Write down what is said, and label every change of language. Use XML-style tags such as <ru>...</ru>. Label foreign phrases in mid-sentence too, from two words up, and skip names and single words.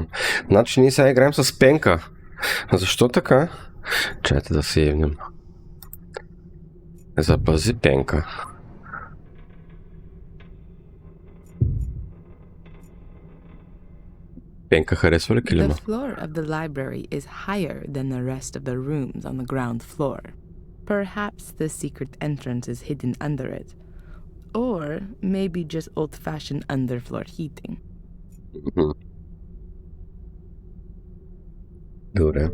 <bg>Значи ние сега играем с Пенка. Защо така? Чайте да се явнем. Запази Пенка. Пенка харесва ли</bg> <en>The</en> <bg>килима?</bg> <en>floor of the library is higher than the rest of the rooms on the ground floor. Perhaps the secret entrance is hidden under it. Or maybe just old-fashioned underfloor heating.</en> <bg>Добре.</bg>